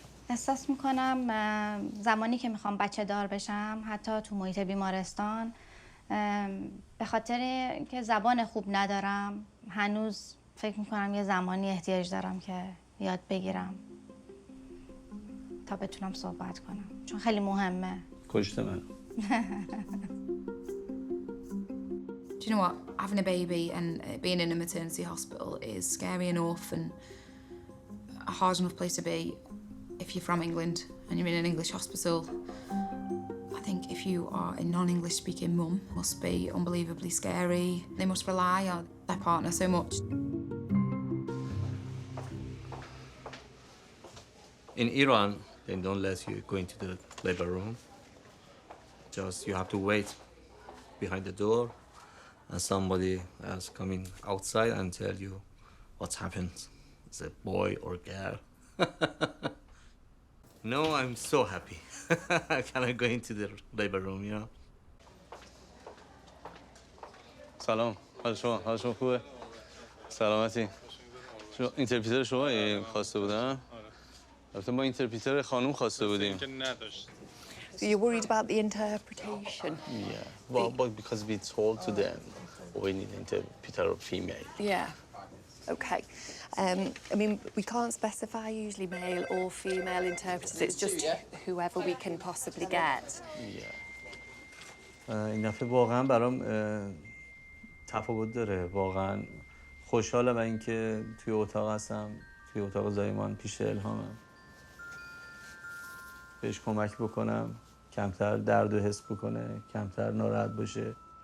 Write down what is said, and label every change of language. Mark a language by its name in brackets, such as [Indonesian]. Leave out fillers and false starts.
[Persian] احساس میکنم زمانی که میخوام بچه دار بشم، حتی تو محیط بیمارستان، به خاطر که زبان خوب ندارم، هنوز فکر میکنم یه زمانی احتیاج دارم که یاد بگیرم تا بتونم صحبت کنم، چون خیلی مهمه. کشته من. [English] Do you know what? Having a baby and being in a maternity hospital is scary enough and a hard enough place to be if you're from England and you're in an English hospital. I think if you are a non-English speaking mum, it must be unbelievably scary. They must rely on their partner so much. In Iran, they don't let you go into the labor room. Just you have to wait behind the door, and somebody else coming outside and tell you what's happened. It's a boy or girl. No, I'm so happy. Can I go into the labor room, you know? [Persian] سلام. حال شما خوبه؟ سلامتی. شما اینترپریتر شما خواسته بودن؟ البته ما اینترپریتر خانم خواسته بودیم. [English] So you're worried about the interpretation? Yeah. Well, but because we told to them we need an interpreter of female. Yeah. Okay. I mean, we can't specify usually male or female interpreters. It's just whoever we can possibly get. Yeah. [Persian] این دفعه واقعا برام تفاوت داره. واقعا خوشحالم اینکه توی اتاق هستم، توی اتاق زایمان پیش الهامم. بهش کمک بکنم، کمتر درد و حس بکنه، کمتر ناراحت باشه.